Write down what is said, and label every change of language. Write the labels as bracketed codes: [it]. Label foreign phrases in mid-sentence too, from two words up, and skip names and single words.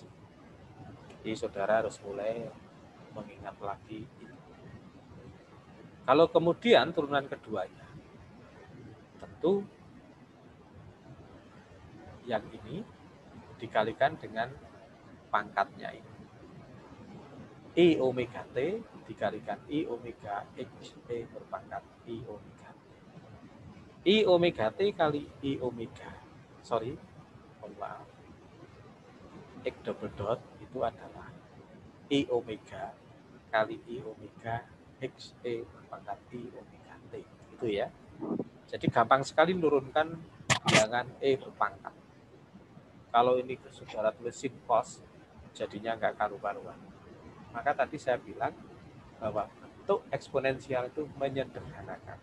[id] Jadi saudara harus mulai mengingat lagi itu. Kalau kemudian turunan keduanya, tentu yang ini dikalikan dengan pangkatnya ini. I omega T dikalikan I omega X E berpangkat I omega T. I omega T kali I omega. Maaf. X double dot itu adalah I omega kali I omega X E berpangkat I omega T. Itu ya. Jadi gampang sekali menurunkan bilangan E berpangkat. Kalau ini saudara tulis sin cos, jadinya nggak karu-karuan. Maka tadi saya bilang bahwa bentuk eksponensial itu menyederhanakan.